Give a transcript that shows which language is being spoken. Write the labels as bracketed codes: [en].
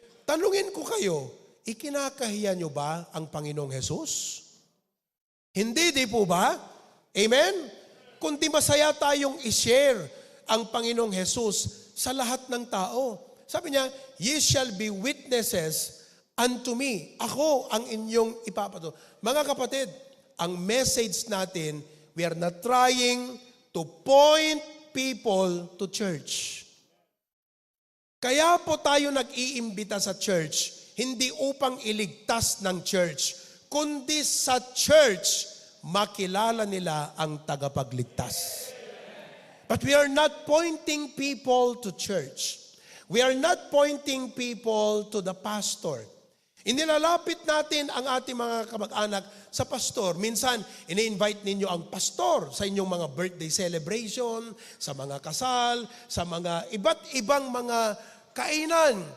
[tl] Tanungin ko kayo, ikinakahiya nyo ba ang Panginoong Jesus? Hindi, di po ba? Amen? Kundi masaya tayong i-share ang Panginoong Jesus sa lahat ng tao. Sabi niya, [en] ye shall be witnesses unto me. [tl] Ako ang inyong ipapatotoo. Mga kapatid, ang message natin, [en] we are not trying to point people to church. [tl] Kaya po tayo nag-iimbita sa church, hindi upang iligtas ng church, kundi sa church, makilala nila ang tagapagligtas. [en] But we are not pointing people to church. We are not pointing people to the pastor. [tl] Inilalapit natin ang ating mga kamag-anak sa pastor. Minsan, ini-invite ninyo ang pastor sa inyong mga birthday celebration, sa mga kasal, sa mga iba't ibang mga kainan.